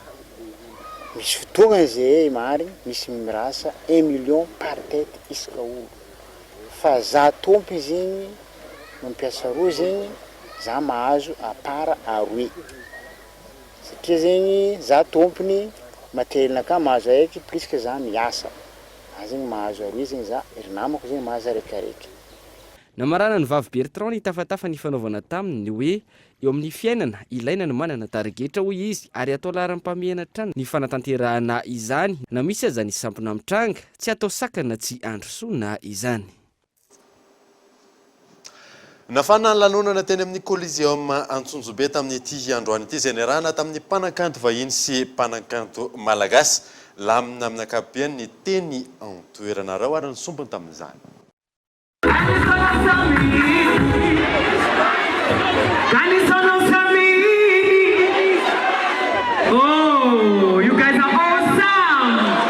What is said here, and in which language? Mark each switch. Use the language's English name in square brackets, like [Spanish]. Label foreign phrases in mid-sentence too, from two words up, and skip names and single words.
[Malagasy] Misy fotoagna zay marigny misy mirasa 1 million [French] par tête [Malagasy] isaka olo fa za tompy zegny mampiasa roa zegny za mahazo apara aroe satria zegny za tompony matelinaka mahazo aiky [French] plus que [Malagasy] za miasa zegny mahazo aroe zegny za ry namako zegny mahazo araikaraiky. Namarana ny vavy Bertrand ny tafatafa ny fanaovana taminy hoe eo amin'ny fiainana ilaina ny manana tarigetra hoy izy ary atao laharam-pameana trano ny fanatanterahana izany na misy aza ny sampona mitranga tsy atao sakana tsy androsona izany. Nafana ny lanonana teny amin'ny Coliseum Antsonjobe tamin'ity androany ity izay niarahana tamin'ny mpanakanto vahiny sy mpanakanto malagasy lamina amin'ny ankapobeny ny teny antoerana rao ary ny sombony tamin'izany. [English] Oh, you guys are awesome!